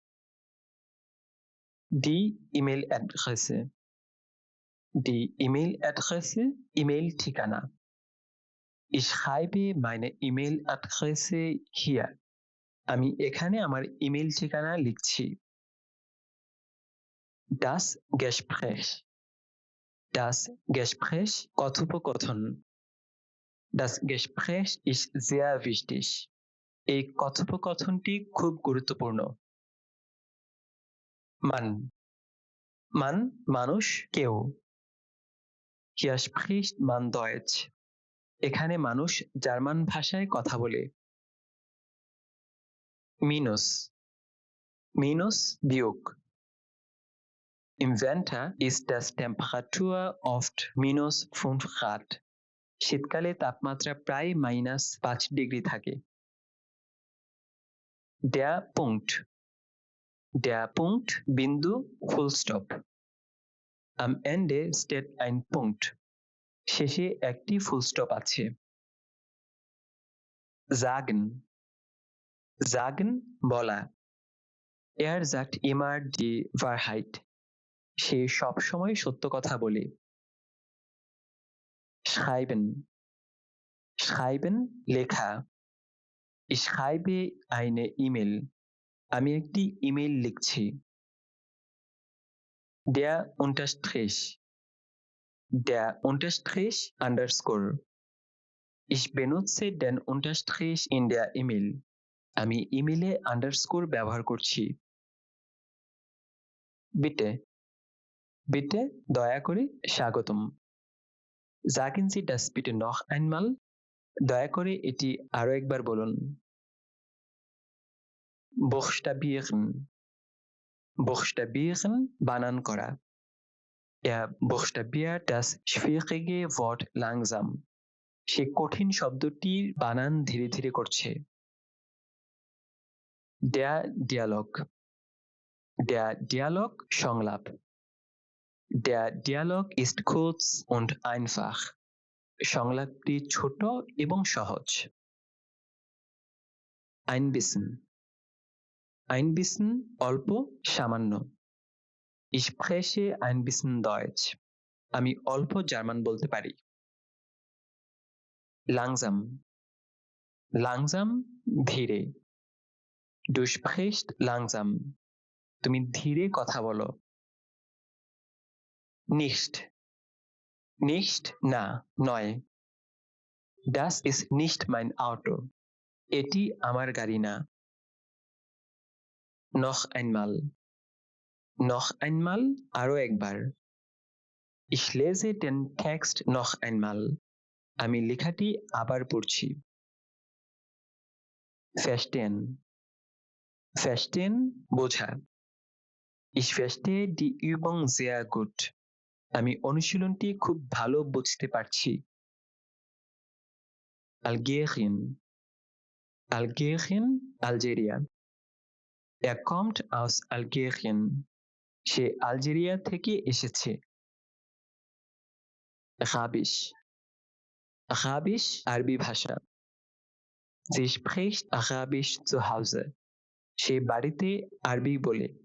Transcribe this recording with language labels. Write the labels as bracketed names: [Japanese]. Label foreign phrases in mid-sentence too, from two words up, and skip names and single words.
[German] Die E-Mail-Adresse Die E-Mail-Adresse [Bangla] ইমেল ঠিকানা [German] Ich schreibe meine E-Mail-Adresse hier. [Bangla] আমি এখানে আমার ইমেল ঠিকানা লিখছি। [German] Das Gespräch Das Gespräch কথোপকথন Das Gespräch ist sehr wichtig. [Bangla] এই কথোপকথনটি খুব গুরুত্বপূর্ণ। [German] Mann Mann [Bangla] মানুষ কেউ [German] Hier spricht man Deutsch. [Bangla] এখানে মানুষ জার্মান ভাষায় কথা বলে। [German] Minus Minus বিয়োগ Im Winter ist das Temperatur oft -5 Grad. [Bangla] শীতকালে তাপমাত্রা প্রায় -5 ডিগ্রি থাকে। [German] Der Punkt বিন্দু [English] full stop. [German] Am Ende steht ein Punkt. [Bangla] শেষে একটি [English] full stop [Bangla] আছে। [German] Sagen Sagen বলা sagt immer die Wahrheit. [Bangla] সে সবসময় সত্য কথা বলে। [German] Schreiben Schreiben লেখা Ich schreibe eine E-Mail. [Bangla] আমি একটি ইমেল লিখছি। [German] Der Unterstrich underscore. Ich benutze den Unterstrich in der E-Mail. [Bangla] আমি ইমেলে আন্ডারস্কোর ব্যবহার করছি। [German] Bitte Bitte [Bangla] দয়া করে স্বাগতম। [German] Sagen Sie das bitte noch einmal. [Bangla] দয়া করে এটি আরো একবার বলুন। [German] Buchstabieren Buchstabieren [Bangla] বানান করা [German] Er buchstabiert das schwierige Wort langsam. [Bangla] সে কঠিন শব্দটির বানান ধীরে ধীরে করছে। [German] Der Dialog সংলাপ Der Dialog ist kurz und einfach. [Bangla] সংলাপটি ছোট এবং সহজ। [German] Ein bisschen [Bangla] অল্প সামান্য [German] Ich spreche ein bisschen Deutsch. [Bangla] আমি অল্প জার্মান বলতে পারি। [German] Langsam ধীরে Du sprichst langsam. [Bangla] তুমি ধীরে কথা বলো। Nicht না নয় [German] Das ist nicht mein Auto. [Bangla] এটি আমার গাড়ি না। [German] Noch einmal noch einmal [Bangla] আরো একবার [German] Ich lese den Text noch einmal [Bangla] আমি লেখাটি আবার পড়ছি [German] Verstehen Verstehen বোঝা Ich verstehe die Übung sehr gut [Bangla] আমি অনুশীলনটি খুব ভালো বুঝতে পারছি [German] Algerien Algerien Algeria Er kommt aus Algerien [Bangla] সে আলজেরিয়া থেকে এসেছে [German] Arabisch Arabisch [Bangla] আরবি ভাষা [German] Sie spricht Arabisch zu Hause [Bangla] সে বাড়িতে আরবি বলে